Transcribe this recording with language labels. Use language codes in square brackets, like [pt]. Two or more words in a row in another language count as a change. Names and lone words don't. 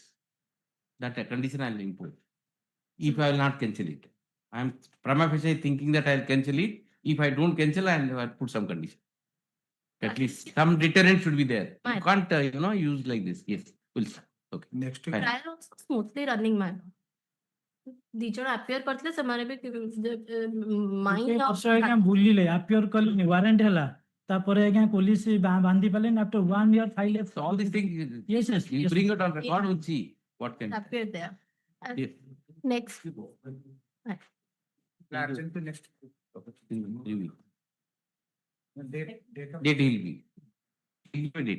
[en] That a condition I'll impose. If I will not cancel it. I am prima facie thinking that I'll cancel it. If I don't cancel, I'll put some condition. At least some deterrent should be there. You Fine. can't, use like this. Yes, will. Okay. next week. Fine. Trial also smoothly running, my lord. [or] ଦି ଜଣ appear କରିଥିଲେ ସେମାନେ ବି mind of- ବର୍ଷ ଆଜ୍ଞା ବୁଲିଲେ appear କଲେନି warrant ହେଲା ତାପରେ ଆଜ୍ଞା police ବାନ୍ଧି ପାରିଲେନି [en] after 1 year file So all these things, Yes, yes, you yes. bring it on record, we'll see what can. appear there. And Yes. next, Urgent to next week. Review. Date of. Date he'll be. He'll give a date.